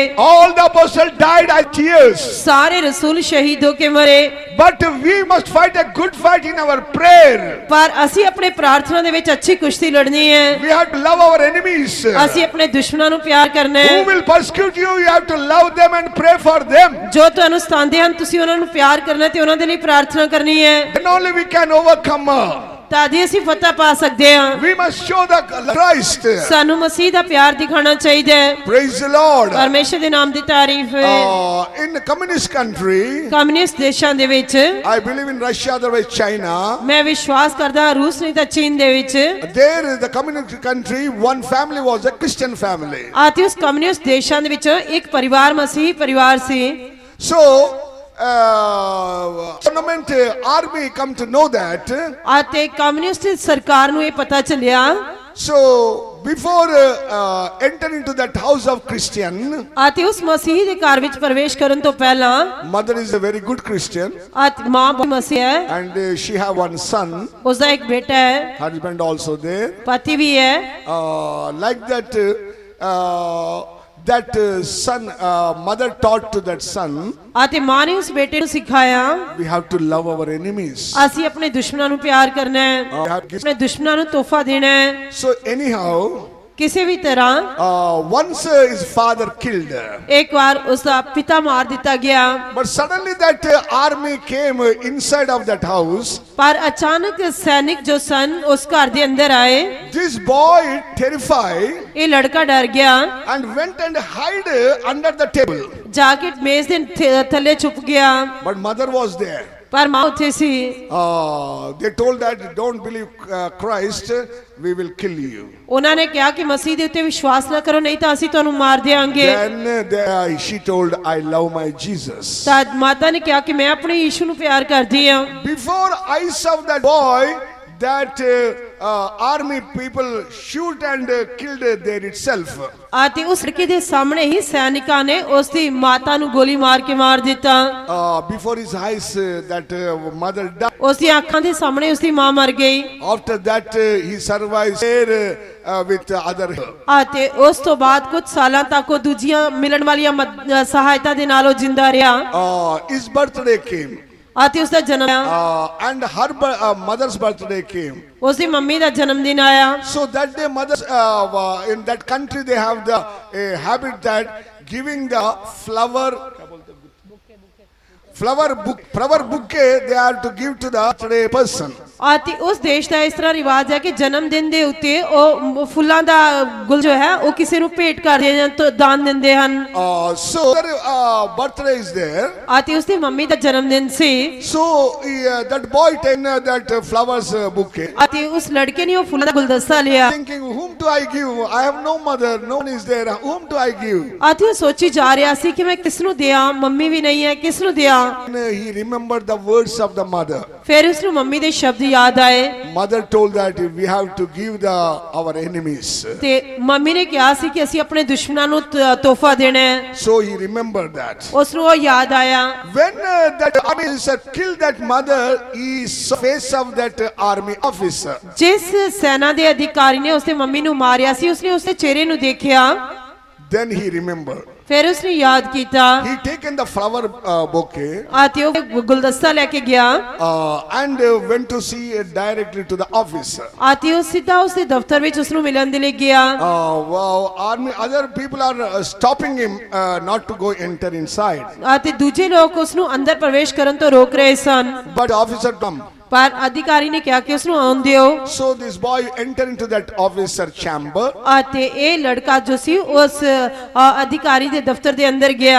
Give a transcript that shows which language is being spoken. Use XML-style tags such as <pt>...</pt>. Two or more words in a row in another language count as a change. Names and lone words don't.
<en>All the apostles died as tears.</en> <pa>ਸਾਰੇ ਰਸੂਲ ਸ਼ਹੀਦ ਹੋ ਕੇ ਮਰੇ,</pa> <en>But we must fight a good fight in our prayer.</en> <pa>ਪਰ ਅਸੀਂ ਆਪਣੇ ਪ੍ਰਾਰਥਨਾ ਦੇ ਵਿੱਚ ਅੱਛੀ ਕੁਸ਼ਤੀ ਲੜਨੀ ਹੈ।</pa> <en>We have to love our enemies.</en> <pa>ਅਸੀਂ ਆਪਣੇ ਦੁਸ਼ਮਣਾਂ ਨੂੰ ਪਿਆਰ ਕਰਨਾ</pa> <en>Who</en> <pa>ਹੈ।</pa> <en>will persecute you? You have to love them and pray for them.</en> <pa>ਜੋ ਤੁਹਾਨੂੰ ਸਤਾਉਂਦੇ ਹਨ ਤੁਸੀਂ ਉਹਨਾਂ ਨੂੰ ਪਿਆਰ ਕਰਨਾ ਤੇ ਉਹਨਾਂ ਦੇ ਲਈ ਪ੍ਰਾਰਥਨਾ ਕਰਨੀ ਹੈ,</pa> <en>Then only we can overcome.</en> <pa>ਤਾਂ ਹੀ ਅਸੀਂ ਫਤਹ ਪਾ ਸਕਦੇ ਹਾਂ।</pa> <en>We must show the Christ.</en> <pa>ਸਾਨੂੰ ਮਸੀਹ ਦਾ ਪਿਆਰ ਦਿਖਾਉਣਾ ਚਾਹੀਦਾ ਹੈ।</pa> <en>Praise the Lord.</en> <pa>ਪਰਮੇਸ਼ਰ ਦੇ ਨਾਮ ਦੀ ਤਾਰੀਫ ਹੈ।</pa> <en>In communist country,</en> <pa>ਕਮਿਊਨਿਸਟ ਦੇਸ਼ਾਂ ਦੇ ਵਿੱਚ,</pa> <en>I believe in Russia, otherwise China.</en> <pa>ਮੈਂ ਵਿਸ਼ਵਾਸ ਕਰਦਾ ਹਾਂ ਰੂਸ ਨਹੀਂ ਤਾਂ ਚੀਨ ਦੇ ਵਿੱਚ,</pa> <en>There, the communist country, one family was a Christian family.</en> <pa>ਅਤੇ ਉਸ ਕਮਿਊਨਿਸਟ ਦੇਸ਼ਾਂ ਦੇ ਵਿੱਚ ਇੱਕ ਪਰਿਵਾਰ ਮਸੀਹੀ ਪਰਿਵਾਰ ਸੀ।</pa> <en>So, government army come to know that.</en> <pa>ਅਤੇ ਕਮਿਊਨਿਸਟ ਸਰਕਾਰ ਨੂੰ ਇਹ ਪਤਾ ਚੱਲਿਆ।</pa> <en>So, before entering into that house of Christian,</en> <pa>ਅਤੇ ਉਸ ਮਸੀਹੀ ਦੇ ਘਰ ਵਿੱਚ ਪ੍ਰਵੇਸ਼ ਕਰਨ ਤੋਂ ਪਹਿਲਾਂ,</pa> <en>mother is a very good Christian,</en> <pa>ਅਤੇ ਮਾਂ ਬਹੁਤ ਮਸੀਹ ਹੈ,</pa> <en>and she have one son,</en> <pa>ਉਸਦਾ ਇੱਕ ਬੇਟਾ ਹੈ,</pa> <en>husband also there.</en> <pa>ਪਤੀ ਵੀ ਹੈ।</pa> <en>Like that, son, mother taught to that son,</en> <pa>ਅਤੇ ਮਾਂ ਨੇ ਉਸ ਬੇਟੇ ਨੂੰ ਸਿਖਾਇਆ,</pa> <en>we have to love our enemies.</en> <pa>ਅਸੀਂ ਆਪਣੇ ਦੁਸ਼ਮਣਾਂ ਨੂੰ ਪਿਆਰ ਕਰਨਾ ਹੈ, ਆਪਣੇ ਦੁਸ਼ਮਣਾਂ ਨੂੰ ਤੋਹਫਾ ਦੇਣਾ ਹੈ।</pa> <en>So anyhow,</en> <pa>ਕਿਸੇ ਵੀ ਤਰ੍ਹਾਂ</pa> <en>once his father killed,</en> <pa>ਇੱਕ ਵਾਰ ਉਸਦਾ ਪਿਤਾ ਮਾਰ ਦਿੱਤਾ ਗਿਆ,</pa> <en>but suddenly that army came inside of that house.</en> <pa>ਪਰ ਅਚਾਨਕ ਸੈਨਿਕ ਜੋ ਸਨ ਉਸ ਘਰ ਦੇ ਅੰਦਰ ਆਏ।</pa> <en>This boy terrified</en> <pa>ਇਹ ਲੜਕਾ ਡਰ ਗਿਆ,</pa> <en>and went and hid under the table.</en> <pa>ਜਾ ਕੇ ਮੇਜ਼ ਦੇ ਥੱਲੇ ਛੁਪ ਗਿਆ,</pa> <en>But mother was there.</en> <pa>ਪਰ ਮਾਂ ਉੱਥੇ ਸੀ।</pa> <en>They told that don't believe Christ, we will kill you.</en> <pa>ਉਹਨਾਂ ਨੇ ਕਿਹਾ ਕਿ ਮਸੀਹ ਦੇ ਉੱਤੇ ਵਿਸ਼ਵਾਸ ਨਾ ਕਰੋ, ਨਹੀਂ ਤਾਂ ਅਸੀਂ ਤੁਹਾਨੂੰ ਮਾਰ ਦਿਆਂਗੇ।</pa> <en>Then she told, I love my Jesus.</en> <pa>ਤਾਂ ਮਾਤਾ ਨੇ ਕਿਹਾ ਕਿ ਮੈਂ ਆਪਣੇ ਯੀਸ਼ੂ ਨੂੰ ਪਿਆਰ ਕਰਦੀ ਹਾਂ।</pa> <en>Before eyes of that boy, that army people shoot and killed there itself.</en> <pa>ਅਤੇ ਉਸ ਲੜਕੇ ਦੇ ਸਾਹਮਣੇ ਹੀ ਸੈਨਿਕਾਂ ਨੇ ਉਸ ਦੀ ਮਾਤਾ ਨੂੰ ਗੋਲੀ ਮਾਰ ਕੇ ਮਾਰ ਦਿੱਤਾ।</pa> <en>Before his eyes, that mother died.</en> <pa>ਉਸ ਦੀਆਂ ਅੱਖਾਂ ਦੇ ਸਾਹਮਣੇ ਉਸ ਦੀ ਮਾਂ ਮਰ ਗਈ।</pa> <en>After that, he survives there with other.</en> <pa>ਅਤੇ ਉਸ ਤੋਂ ਬਾਅਦ ਕੁਝ ਸਾਲਾਂ ਤੱਕ ਉਹ ਦੂਜੀਆਂ ਮਿਲਣ ਵਾਲੀਆਂ ਸਹਾਇਤਾ ਦੇ ਨਾਲ ਉਹ ਜਿੰਦਾ ਰਿਹਾ।</pa> <en>His birthday came.</en> <pa>ਅਤੇ ਉਸ ਦਾ ਜਨਮ ਆਇਆ,</pa> <en>And her mother's birthday came.</en> <pa>ਉਸ ਦੀ ਮੰਮੀ ਦਾ ਜਨਮ ਦਿਨ ਆਇਆ।</pa> <en>So that day, mothers in that country, they have the habit that giving the flower bouquet they are to give to the birthday person.</en> <pa>ਅਤੇ ਉਸ ਦੇਸ਼ ਦਾ ਇਸ ਤਰ੍ਹਾਂ ਰਿਵਾਜ ਹੈ ਕਿ ਜਨਮ ਦਿਨ ਦੇ ਉੱਤੇ ਉਹ ਫੁੱਲਾਂ ਦਾ ਗੁਲ ਜੋ ਹੈ ਉਹ ਕਿਸੇ ਨੂੰ ਭੇਟ ਕਰਦੇ ਜਾਂ ਦਾਨ ਦਿੰਦੇ ਹਨ।</pa> <en>So their birthday is there.</en> <pa>ਅਤੇ ਉਸ ਦੀ ਮੰਮੀ ਦਾ ਜਨਮ ਦਿਨ ਸੀ।</pa> <en>So that boy taken that flowers bouquet.</en> <pa>ਅਤੇ ਉਸ ਲੜਕੇ ਨੇ ਉਹ ਫੁੱਲਾਂ ਦਾ ਗੁਲਦਸਤਾ ਲਿਆ।</pa> <en>Thinking, whom do I give? I have no mother, no one is there. Whom do I give?</en> <pa>ਅਤੇ ਉਹ ਸੋਚੀ ਜਾ ਰਿਹਾ ਸੀ ਕਿ ਮੈਂ ਕਿਸ ਨੂੰ ਦਿਆਂ, ਮੰਮੀ ਵੀ ਨਹੀਂ ਹੈ, ਕਿਸ ਨੂੰ ਦਿਆਂ।</pa> <en>He remembered the words of the mother.</en> <pa>ਫਿਰ ਉਸ ਨੂੰ ਮੰਮੀ ਦੇ ਸ਼ਬਦ ਯਾਦ ਆਏ।</pa> <en>Mother told that we have to give our enemies.</en> <pa>ਤੇ ਮੰਮੀ ਨੇ ਕਿਹਾ ਸੀ ਕਿ ਅਸੀਂ ਆਪਣੇ ਦੁਸ਼ਮਣਾਂ ਨੂੰ ਤੋਹਫਾ ਦੇਣਾ ਹੈ।</pa> <en>So he remembered that.</en> <pa>ਉਸ ਨੂੰ ਉਹ ਯਾਦ ਆਇਆ।</pa> <en>When that army officer killed that mother, he saw the face of that army officer.</en> <pa>ਜਿਸ ਸੈਨਾ ਦੇ ਅਧਿਕਾਰੀ ਨੇ ਉਸਦੇ ਮੰਮੀ ਨੂੰ ਮਾਰਿਆ ਸੀ ਉਸਨੇ ਉਸਦੇ ਚਿਹਰੇ ਨੂੰ ਦੇਖਿਆ।</pa> <en>Then he remembered.</en> <pa>ਫਿਰ ਉਸਨੇ ਯਾਦ ਕੀਤਾ।</pa> <en>He taken the flower bouquet</en> <pa>ਅਤੇ ਉਹ ਗੁਲਦਸਤਾ ਲੈ ਕੇ ਗਿਆ</pa> <en>and went to see directly to the officer.</en> <pa>ਅਤੇ ਉਹ ਸਿੱਧਾ ਉਸਦੇ ਦਫ਼ਤਰ ਵਿੱਚ ਉਸਨੂੰ ਮਿਲਣ ਦੇ ਲਈ ਗਿਆ।</pa> <en>Wow, army, other people are stopping him not to go enter inside.</en> <pa>ਅਤੇ ਦੂਜੇ ਲੋਕ ਉਸਨੂੰ ਅੰਦਰ ਪ੍ਰਵੇਸ਼ ਕਰਨ ਤੋਂ ਰੋਕ ਰਹੇ ਸਨ।</pa> <en>But officer come.</en> <pa>ਪਰ ਅਧਿਕਾਰੀ ਨੇ ਕਿਹਾ ਕਿ ਉਸਨੂੰ ਆਉਣ ਦਿਓ।</pa> <en>So this boy entered into that officer chamber.</en> <pa>ਅਤੇ ਇਹ ਲੜਕਾ ਜੋ ਸੀ ਉਸ ਅਧਿਕਾਰੀ ਦੇ ਦਫ਼ਤਰ ਦੇ ਅੰਦਰ ਗਿਆ।</pa>